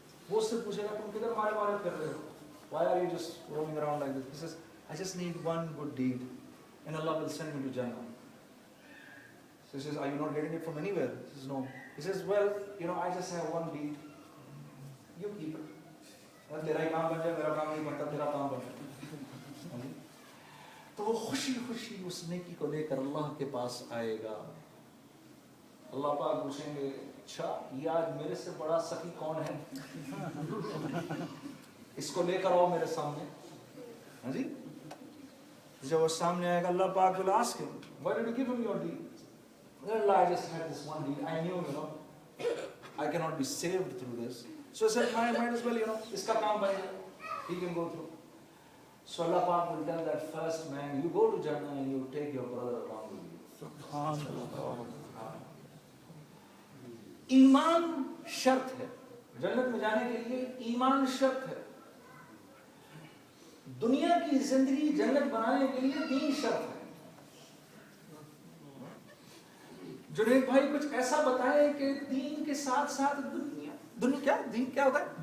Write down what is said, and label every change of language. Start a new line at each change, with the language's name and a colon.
Hindi: वो उससे पूछेगा, तुम किधर मारे कर रहे हो?
English: Why are you just roaming around like this? He says, I just need one good deed, and Allah will send me to Jannah. So he says, are you not getting it from anywhere? He says, no. He says, well, I just have one deed. You keep it.
Hindi: तेरा ही काम बन जाए, मेरा काम नहीं बनता, तेरा काम बन जाए. तो वो खुशी खुशी उस नेकी को लेकर अल्लाह के पास आएगा. अल्लाह पाक पूछेंगे, अच्छा ये आज मेरे से बड़ा सखी कौन है? इसको लेकर आओ मेरे सामने. हाँ जी. जब वो सामने आएगा,
English: अल्लाह पाक will ask him, why did you give him your deed? Allah, I just had this one deed. I knew, I cannot be saved through this. So I said, might as well,
Hindi: इसका काम बन जाए.
English: He can go through. So Allah Pak will tell that first man, you go to Jannah and you take your brother along with you.
Hindi: ईमान शर्त है, जन्नत में जाने के लिए ईमान शर्त है। दुनिया की जिंदगी जन्नत बनाने के लिए दीन शर्त है। जुनैद भाई कुछ ऐसा बताएं कि दीन के साथ साथ दुनिया क्या दीन क्या होता है?